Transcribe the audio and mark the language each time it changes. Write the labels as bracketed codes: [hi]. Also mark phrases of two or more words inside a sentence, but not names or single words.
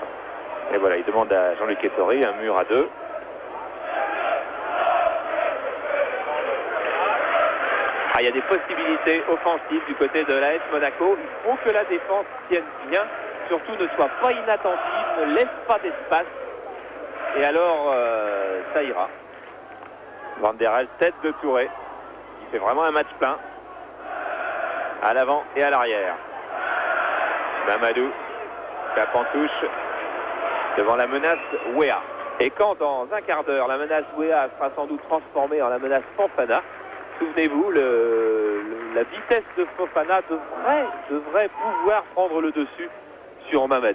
[fr] Et voilà, il demande à Jean-Luc Ettori un mur à 2. Ah, il y a des possibilités offensives du côté de l'AS Monaco. Il faut que la défense tienne bien, surtout ne soit pas inattentive, ne laisse pas d'espace. Et alors, ça ira. Van der Elst, tête de Touré. Il fait vraiment un match plein. À l'avant et à l'arrière. Mamadou. Cap en touche devant la menace Wea. Et quand dans un quart d'heure la menace Wea sera sans doute transformée en la menace Fofana, souvenez-vous, la vitesse de Fofana devrait pouvoir prendre le dessus sur Mamadou.